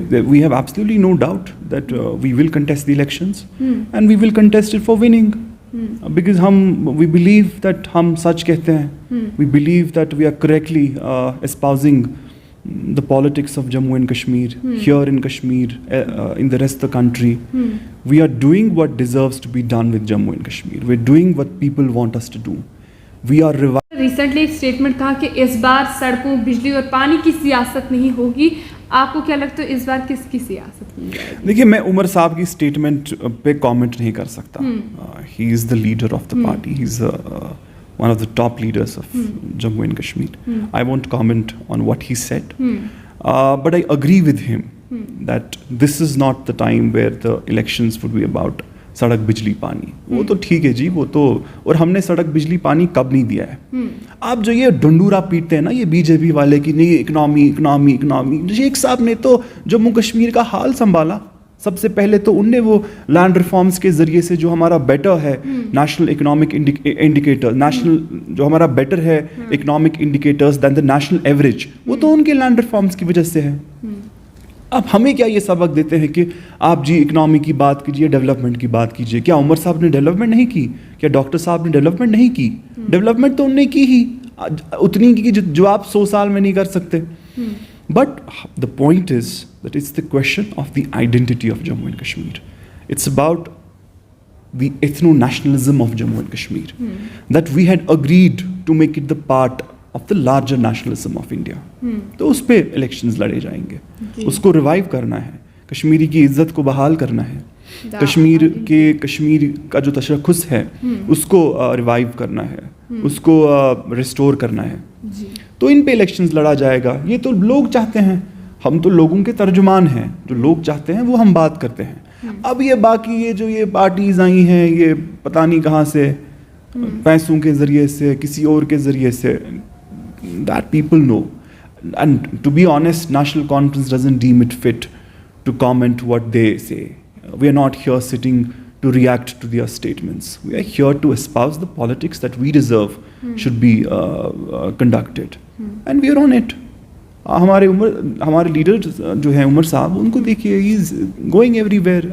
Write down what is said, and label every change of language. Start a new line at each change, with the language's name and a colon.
English: We have absolutely no doubt that we will contest the elections and we will contest it for winning. Because we believe that
Hindi: हम सच कहते हैं.
English: We believe that we are correctly espousing the politics of Jammu and Kashmir, here in Kashmir, in the rest of the country. We are doing what deserves to be done with Jammu and Kashmir. We are doing what people want us to do. We are
Hindi: recently एक statement कहा कि इस बार सड़कों, बिजली और पानी की सियासत नहीं होगी. आपको क्या लगता है इस बार किसकी सियासत होगी? देखिए, मैं उमर साहब की स्टेटमेंट पे कमेंट नहीं कर सकता.
English: He is the leader of the party. He is one of the top leaders of Jammu and Kashmir. I won't comment on what he said, but I agree with him that this is not the time where the elections would be about
Hindi: सड़क बिजली पानी. वो तो ठीक है जी, वो तो, और हमने सड़क बिजली पानी कब नहीं दिया है. आप जो ये डंडूरा पीटते हैं ना ये बीजेपी वाले की, नहीं इकनॉमी इकनॉमी इकनॉमी. शेख साहब ने तो जम्मू कश्मीर का हाल संभाला. सबसे पहले तो उनने वो लैंड रिफॉर्म्स के ज़रिए से जो हमारा बेटर है नेशनल इकोनॉमिक इंडिकेटर, नेशनल जो हमारा बेटर है economic indicators then the national average, वो तो उनके लैंड रिफॉर्म्स की वजह से है. अब हमें क्या ये सबक देते हैं कि आप जी इकनॉमी की बात कीजिए, डेवलपमेंट की बात कीजिए. क्या उमर साहब ने डेवलपमेंट नहीं की? क्या डॉक्टर साहब ने डेवलपमेंट नहीं की? डेवलपमेंट तो उनने की ही, उतनी की जो आप 100 साल में नहीं कर सकते.
English: But the point is that it's the question of the identity of Jammu and Kashmir. It's about the ethno-nationalism of Jammu and Kashmir. That we had agreed to make it the part of the larger nationalism of India.
Hindi: तो उस पे elections लड़े जाएंगे. उसको revive करना है, कश्मीरी की इज्जत को बहाल करना है, कश्मीर का जो तशख़्ख़ुस है उसको रिवाइव करना है, उसको रिस्टोर करना है. तो इन पे इलेक्शंस लड़ा जाएगा. ये तो लोग चाहते हैं, हम तो लोगों के तर्जुमान हैं. जो लोग चाहते हैं वो हम बात करते हैं. अब ये बाकी ये जो ये पार्टीज आई हैं, ये पता नहीं कहाँ से, पैसों के ज़रिए से, किसी और के ज़रिए से,
English: that people know. And to be honest, National Conference doesn't deem it fit to comment what they say. We are not here sitting to react to their statements. We are here to espouse the politics that we deserve should be conducted. And we are on it.
Hindi: हमारे leader जो हैं उमर साहब, उनको देखिए,
English: He is going everywhere.